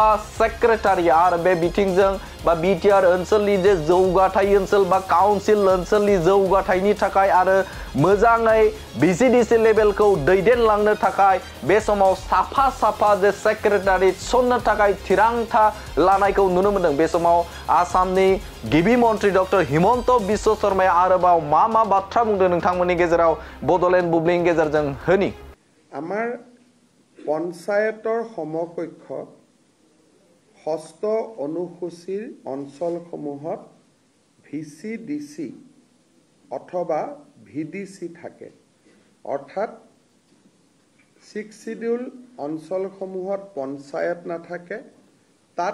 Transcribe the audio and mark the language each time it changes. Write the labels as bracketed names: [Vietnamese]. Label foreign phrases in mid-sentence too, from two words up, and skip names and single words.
[Bodo] सेक्रेटारि आरो बे बिथिंजों बा बिटिआर ओनसोलनि जे जौगाथाय ओनसोल बा काउन्सिल ओनसोलनि जौगाथायनि थाखाय आरो मोजाङै BCDC लेभेलखौ दैदेनलांनो थाखाय बे समाव साफा जे सेक्रेटारि थिसननो थाखाय थिरांथा लानायखौ नुनो मोनदों बे समाव आसामनि गिबि मन्त्रि डक्टर हिमन्त बिश्व शर्माया आरोबाव मा बाथ्रा बुंदों नोंथांमोननि गेजेराव बड'लेण्ड बुब्लिनि गेजेरजों होनि [Assamese] আমাৰ পঞ্চায়তৰ সমকক্ষ ষষ্ঠ অনুসূচীৰ অঞ্চলসমূহত VCDC অথবা VDC থাকে অৰ্থাৎ 6 শিডিউল অঞ্চলসমূহত পঞ্চায়ত নাথাকে তাত